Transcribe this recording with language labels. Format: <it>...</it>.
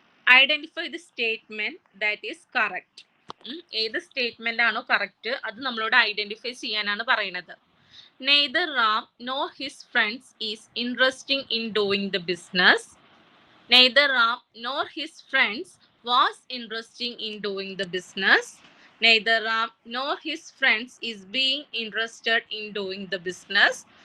<en>Identify the statement that is correct.</en> <ml>ഏത് statement ആണോ correct അത് നമ്മളോട് ഐഡന്റിഫൈ ചെയ്യാനാണ് പറയുന്നത്.</ml> <en>Neither Ram nor his friends is interested in doing the business. Neither Ram nor his friends was interested in doing the business. Neither Ram nor his friends is being interested in doing the business.</en>